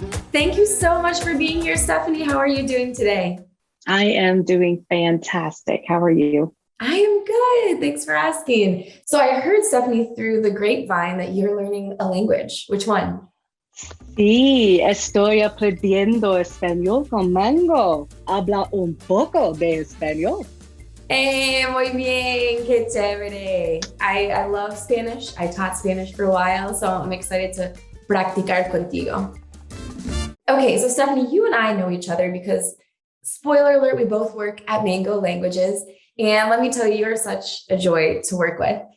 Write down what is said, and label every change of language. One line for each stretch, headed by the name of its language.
English: Thank you so much for being here, Stephanie. How are you doing today? I am doing fantastic. How are you? I am good. Thanks for asking. So I heard, Stephanie, through the grapevine that you're learning a language. Which one?
Spanish: Sí, estoy aprendiendo español con Mango. Habla un poco de español. Muy bien. Qué chévere.
English: I love Spanish. I taught Spanish for a while, so I'm excited to
Spanish: practicar contigo.
English: Okay, so Stephanie, you and I know each other because, spoiler alert, we both work at Mango Languages. And let me tell you, you're such a joy to work with.